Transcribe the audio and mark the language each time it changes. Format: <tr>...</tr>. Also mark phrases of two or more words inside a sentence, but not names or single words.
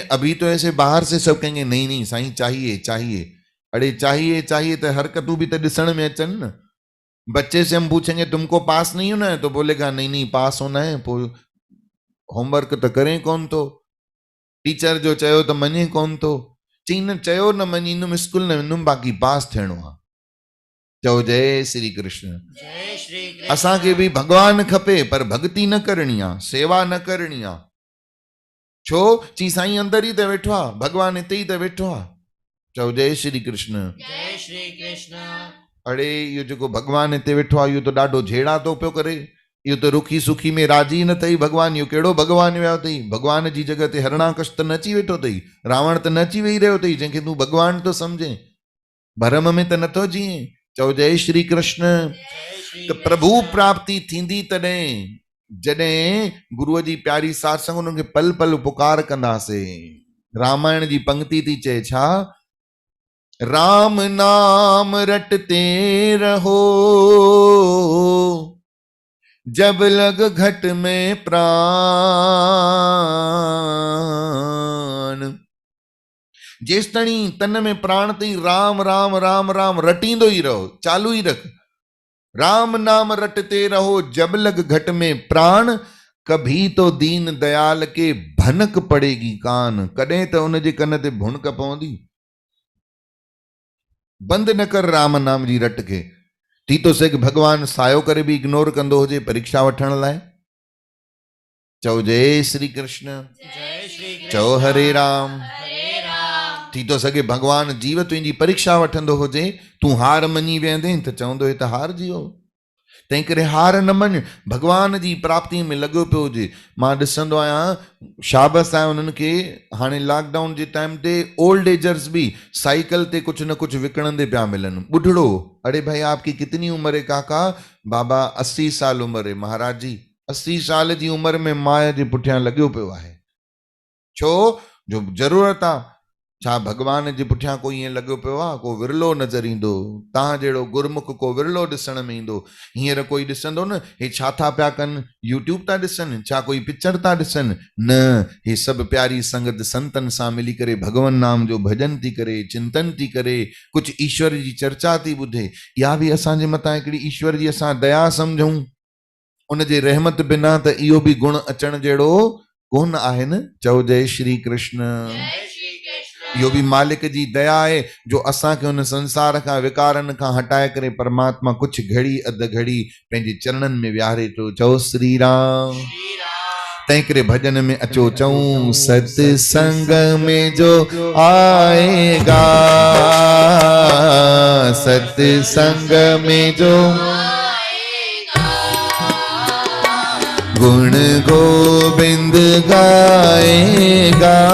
<hi>अभी तो ऐसे बाहर से सब कहेंगे नहीं नहीं साईं चाहिए चाहिए।</hi> <sd>अरे चाहिए चाहिए तो हरकतू भी तो दिसण में अचन न।</sd> <hi>बच्चे से हम पूछेंगे तुमको पास नहीं होना है, तो बोलेगा नहीं नहीं पास होना है।</hi> <sd>होमवर्क तो करें कौन तो, टीचर जो चयो तो मञे कौन तो, चीन चयो न मञींदुमि स्कूल न वेंदुमि बाक़ी पास थियणो आहे। चओ जय श्री कृष्ण। जय श्री कृष्ण। असांखे भी भगवान खपे पर भक्ति न करणी आहे, सेवा न करणी आहे। छो ची साईं अंदर ही तो वेठो आहे, भगवान हिते ही तो वेठो आहे। चओ जय श्री कृष्ण। जय श्री कृष्ण। अड़े इहो जेको भगवान हिते वेठो आहे इहो तो ॾाढो झेड़ा तो पियो करे। इहो तो रुखी सुखी में राजी न अथई। भगवान इहो कहिड़ो भगवान वियो अथई? भगवान जी जगह ते हरणाकश त न अची वेठो अथई, रावण त न अची वेही रहियो अथई जंहिंखे तूं भगवान तो समझे। भरम में त नथो जीए। चओ जय श्री कृष्ण। जय श्री त प्रभु प्राप्ति थींदी तॾहिं जॾहिं गुरुअ जी प्यारी साध संग उन्हनि खे पल पल पुकार कंदासीं। रामायण जी पंक्ति थी चए छा,</sd> <hi>राम नाम रटते रहो जब लग घट में प्राण।</hi> <sd>जेसतणी तन में प्राण तई राम राम राम राम रटींदो ही रहो, चालू ही रख।</sd> <hi>राम नाम रटते रहो जब लग घट में प्राण, कभी तो दीन दयाल के भनक पड़ेगी कान।</hi> <sd>कॾहिं त उन जे कन ते भुणक पवंदी। बंद न कर राम नाम जी रट के। थी तो सघे भगवान सायो करे भी इग्नोर कंदो हुजे परीक्षा वठण लाइ। चओ जय श्री कृष्ण। जय श्री कृष्ण। चओ हरे राम। हरे राम। थी तो सघे भगवान जीव तुंहिंजी परीक्षा वठंदो हुजे, तूं हार मञी वेंदे त चवंदो हे त हार जियो। तंहिं करे हार न मञ, भगवान जी प्राप्ति में लॻो पियो हुजे। मां ॾिसंदो आहियां शाबस आहे उन्हनि खे। हाणे लॉकडाउन जे टाइम ते</sd> <en>old agers</en> <sd>भी साइकिल ते कुछ न कुछ विकणंदे पिया मिलनि। बुढ़ड़ो,</sd> <hi>अरे भाई आपकी कितनी उम्र है काका? बाबा 80 साल उम्र है।</hi> <sd>महाराज जी 80 साल जी उम्र में माया जे पुठियां लॻियो पियो आहे। छो जो ज़रूरत आहे। छा भगवान जे पुठियां कोई ईअं लॻो पियो आहे? को विरलो नज़र ईंदो। तव्हां जहिड़ो गुरमुख को विरलो ॾिसण में ईंदो। हींअर कोई ॾिसंदो न, हे छा था पिया कनि? यूट्यूब था ॾिसनि छा? कोई पिक्चर था ॾिसनि? न, हे सभु प्यारी संगत संतनि सां मिली करे भगवान नाम जो भजन थी करे, चिंतन थी करे, कुझु ईश्वर जी चर्चा थी ॿुधे। इहा बि असांजे मथां हिकिड़ी ईश्वर जी असां दया सम्झूं। उन जे रहमत बिना त इहो बि गुण अचण जहिड़ो कोन आहे न। चओ जय श्री कृष्ण। जय श्री कृष्ण। इहो बि मालिक जी दया आहे जो असांखे हुन संसार खां विकारनि खां हटाए करे परमात्मा कुछ घड़ी अध घड़ी पंहिंजे चरणनि में विहारे थो। चओ श्री राम। श्री राम। तंहिं करे भजन में अचो चऊं,</sd> <hi>सत्संग में जो आएगा, सत्संग में जो गुण गोविंद गाएगा,</hi>